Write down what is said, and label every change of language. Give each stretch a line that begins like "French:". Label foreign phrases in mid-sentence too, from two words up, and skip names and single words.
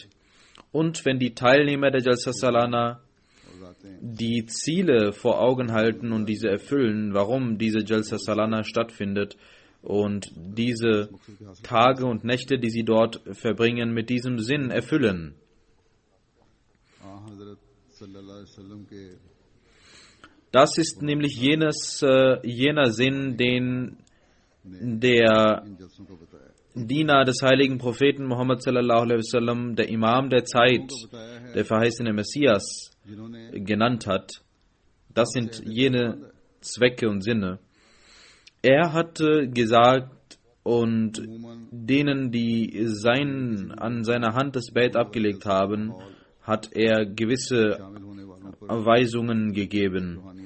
German: Und wenn die Teilnehmer der Jalsa Salana die Ziele vor Augen halten und diese erfüllen, warum diese Jalsa Salana stattfindet und diese Tage und Nächte, die sie dort verbringen, mit diesem Sinn erfüllen. Das ist nämlich jener Sinn, den der Diener des heiligen Propheten Muhammad
Arabic: صلى الله عليه وسلم,
German: der Imam der Zeit, der verheißene Messias, genannt hat. Das sind jene Zwecke und Sinne. Er hat gesagt, und denen, die an seiner Hand das Bait abgelegt haben, hat er gewisse Weisungen gegeben.